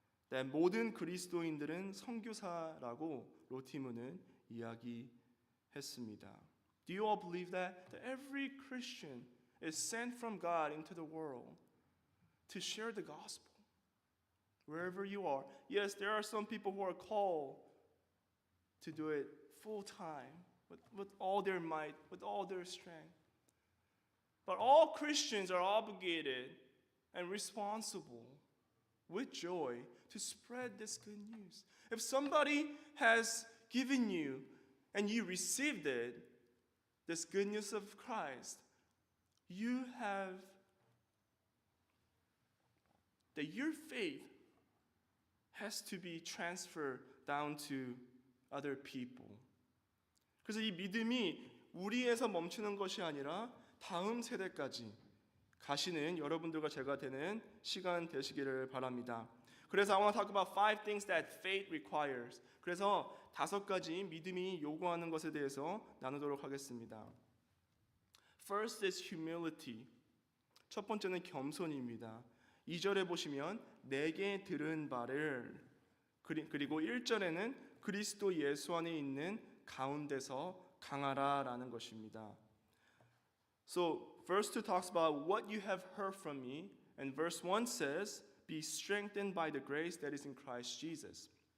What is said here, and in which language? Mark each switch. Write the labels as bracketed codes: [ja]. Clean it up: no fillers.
[ko] That 모든 그리스도인들은 선교사라고 로티문은 이야기했습니다. [en] Do you all believe that? That every Christian is sent from God into the world to share the gospel. Wherever you are. Yes, there are some people who are called to do it full time, with all their might, with all their strength. But all Christians are obligated and responsible with joy to spread this good news. If somebody has given you and you received it, this good news of Christ, you have that your faith has to be transferred down to other people. [ko] 그래서 이 믿음이 우리에서 멈추는 것이 아니라 다음 세대까지 가시는 여러분들과 제가 되는 시간 되시기를 바랍니다. [en] 그래서 I want to talk about 5 things that faith requires. [ko] 그래서 5가지 믿음이 요구하는 것에 대해서 나누도록 하겠습니다. [en] First is humility. [ko] 첫 번째는 겸손입니다. 2절에 보시면 내게 들은 바를 그리고 1절에는 그리스도 예수 안에 있는 가운데서 강하라라는 것입니다. [en] So verse 2 talks about what you have heard from me, and verse 1 says, be strengthened by the grace that is in Christ Jesus.